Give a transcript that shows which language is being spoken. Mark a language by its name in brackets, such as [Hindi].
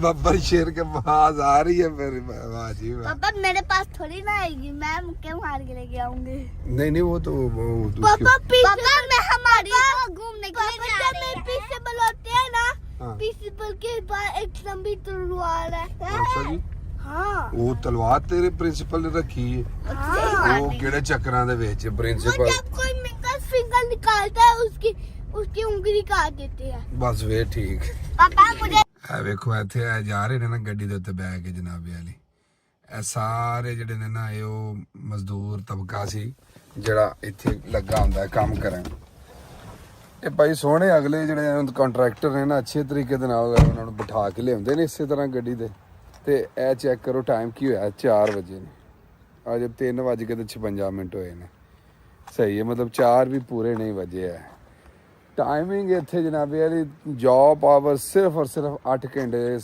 [Hindi] बब्बर शेर के पास आ रही है मेरी वाह जी वाह पापा मेरे पास थोड़ी ना आएगी मैं मुक्के मार के लेके आऊंगी नहीं नहीं वो तो पापा पीछे मैं हमारी घूमने के लिए जा रहे हैं प्रिंसिपल होते हैं ना हाँ। प्रिंसिपल के पास एक लंबी तलवार है अच्छा जी हाँ [Punjabi] ਉਹ ਤਲਵਾਰ ਤੇਰੇ ਪ੍ਰਿੰਸੀਪਲ ਨੇ ਰੱਖੀ ਹੈ ਉਹ ਕਿਹੜੇ ਚੱਕਰਾਂ ਦੇ ਵਿੱਚ [Hindi] वो [Punjabi] ਪ੍ਰਿੰਸੀਪਲ [Hindi] जब कोई फिंगर निकालता है उसकी उंगली काट देते हैं [Punjabi] ਬਸ ਵੇ ਠੀਕ [Hindi] पापा मुझे [Punjabi] ਇਹ ਵੇਖੋ ਇੱਥੇ ਆ ਜਾ ਰਹੇ ਨੇ ਨਾ ਗੱਡੀ ਦੇ ਉੱਤੇ ਬਹਿ ਕੇ ਜਨਾਬੇ ਵਾਲੀ ਇਹ ਸਾਰੇ ਜਿਹੜੇ ਨੇ ਨਾ ਇਹ ਉਹ ਮਜ਼ਦੂਰ ਤਬਕਾ ਸੀ ਜਿਹੜਾ ਇੱਥੇ ਲੱਗਾ ਹੁੰਦਾ ਕੰਮ ਕਰਨ ਇਹ ਭਾਈ ਸੋਹਣੇ ਅਗਲੇ ਜਿਹੜੇ ਕੰਟਰੈਕਟਰ ਨੇ ਨਾ ਅੱਛੇ ਤਰੀਕੇ ਦੇ ਨਾਲ ਉਹਨਾਂ ਨੂੰ ਬਿਠਾ ਕੇ ਲਿਆਉਂਦੇ ਨੇ ਇਸੇ ਤਰ੍ਹਾਂ ਗੱਡੀ ਦੇ ਤੇ ਇਹ ਚੈੱਕ ਕਰੋ ਟਾਈਮ ਕੀ ਹੋਇਆ 4 ਵਜੇ ਨੇ ਅਜੇ 3:56 ਹੋਏ ਨੇ ਸਹੀ ਹੈ ਮਤਲਬ 4 ਵੀ ਪੂਰੇ ਨਹੀਂ ਵਜੇ ਹੈ ਟਾਈਮਿੰਗ ਇੱਥੇ ਜਨਾਬੇ ਵਾਲੀ ਜੌਬ ਆਵਰ ਸਿਰਫ ਔਰ ਸਿਰਫ 8 ਘੰਟੇ